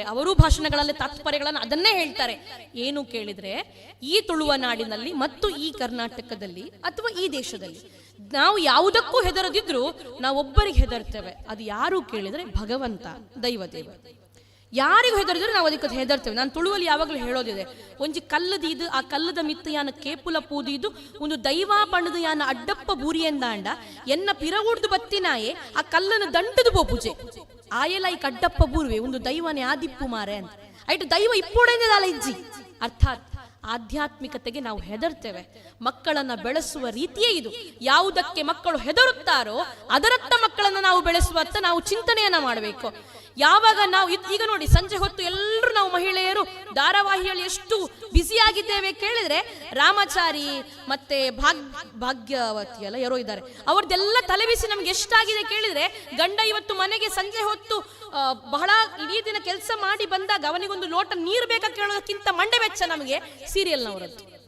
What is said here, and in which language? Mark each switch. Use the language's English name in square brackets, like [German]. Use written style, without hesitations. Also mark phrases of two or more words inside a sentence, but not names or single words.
[Kannada] ಅವರೂ ಭಾಷಣಗಳಲ್ಲಿ ತಾತ್ಪರ್ಯಗಳನ್ನು ಅದನ್ನೇ ಹೇಳ್ತಾರೆ. ಏನು ಕೇಳಿದರೆ, ಈ ತುಳುವ ನಾಡಿನಲ್ಲಿ ಮತ್ತು ಈ ಕರ್ನಾಟಕದಲ್ಲಿ ಅಥವಾ ಈ ದೇಶದಲ್ಲಿ ನಾವು ಯಾವುದಕ್ಕೂ ಹೆದರದಿದ್ರು ನಾವೊಬ್ಬರಿಗೆ ಹೆದರ್ತೇವೆ. ಅದು ಯಾರು ಕೇಳಿದರೆ ಭಗವಂತ, ದೈವದೇವ. ಯಾರಿಗೂ ಹೆದರಿದ್ರೆ ನಾವು ಅದಕ್ಕೆ ಹೆದರ್ತೇವೆ. ನಾನು ತುಳುವಲ್ಲಿ ಯಾವಾಗಲೂ ಹೇಳೋದಿದೆ, [Tulu] ಒಂಜಿ ಕಲ್ಲದಿದ್ದು ಆ ಕಲ್ಲದ ಮಿತ್ತ ಯಾನ ಕೇಪುಲ ಪೂದಿದ್ದು ಒಂದು ದೈವ ಪಣದು ಯಾನ ಅಡ್ಡಪ್ಪ ಬೂರಿಯಂದಾಂಡ ಎನ್ನ ಪಿರವುಡ್ದು ಬತ್ತಿನಾಯೆ ಆ ಕಲ್ಲನ್ನು ದಂಡದು ಪೋಪುಜೆ ಆಯಲ ಈ ಕಡ್ಡಪ್ಪ ಬೂರ್ವೆ ಒಂದು ದೈವನೇ ಆದಿಪ್ಪು ಮಾರೆ ಅಂತ ಆಯ್ತು ದೈವ ಇಪ್ಪೋಡೆಂದಾಲ ಇಜ್ಜಿ. [Kannada] ಅರ್ಥಾತ್ ಆಧ್ಯಾತ್ಮಿಕತೆಗೆ ನಾವು ಹೆದರ್ತೇವೆ. ಮಕ್ಕಳನ್ನ ಬೆಳೆಸುವ ರೀತಿಯೇ ಇದು. ಯಾವುದಕ್ಕೆ ಮಕ್ಕಳು ಹೆದರುತ್ತಾರೋ ಅದರತ್ತ ಮಕ್ಕಳನ್ನು ನಾವು ಬೆಳೆಸುವತ್ತ ನಾವು ಚಿಂತನೆಯನ್ನ ಮಾಡಬೇಕು. ಯಾವಾಗ ನಾವು ಈಗ ನೋಡಿ, ಸಂಜೆ ಹೊತ್ತು ಎಲ್ಲರೂ ನಾವು ಮಹಿಳೆಯರು ಧಾರಾವಾಹಿಯಲ್ಲಿ ಎಷ್ಟು ಬ್ಯುಸಿಯಾಗಿದ್ದೇವೆ ಕೇಳಿದ್ರೆ, ರಾಮಾಚಾರಿ ಮತ್ತೆ ಭಾಗ್ಯವತಿ ಎಲ್ಲ ಯಾರೋ ಇದ್ದಾರೆ, ಅವ್ರದ್ದೆಲ್ಲ ತಲೆಬಿಸಿ ನಮ್ಗೆ ಎಷ್ಟಾಗಿದೆ ಕೇಳಿದ್ರೆ, ಗಂಡ ಇವತ್ತು ಮನೆಗೆ ಸಂಜೆ ಹೊತ್ತು ಬಹಳ ಇಡೀ ದಿನ ಕೆಲಸ ಮಾಡಿ ಬಂದಾಗ ಅವನಿಗೊಂದು ಲೋಟ ನೀರು ಬೇಕಾ ಕೇಳೋದಕ್ಕಿಂತ ಮಂಡೆ ವೆಚ್ಚ ನಮಗೆ ಸೀರಿಯಲ್ನವರದ್ದು.